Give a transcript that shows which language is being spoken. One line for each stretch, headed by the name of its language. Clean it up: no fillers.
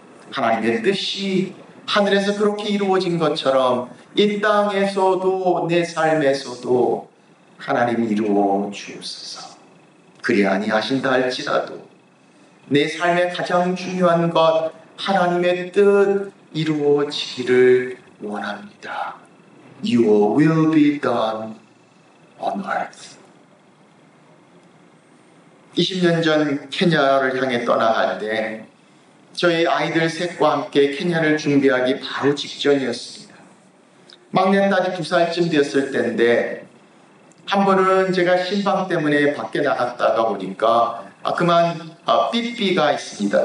Korean: 하나님의 뜻이 하늘에서 그렇게 이루어진 것처럼 이 땅에서도, 내 삶에서도 하나님이 이루어 주옵소서. 그리 아니하신다 할지라도 내 삶의 가장 중요한 것, 하나님의 뜻 이루어지기를 원합니다.
English: Your will be done on earth.
Korean: 20년 전 케냐를 향해 떠나갈 때 저희 아이들 셋과 함께 케냐를 준비하기 바로 직전이었습니다. 막내딸이 2살쯤 되었을 때인데, 한 번은 제가 신방 때문에 밖에 나갔다가 보니까 그만 삐삐가 있습니다.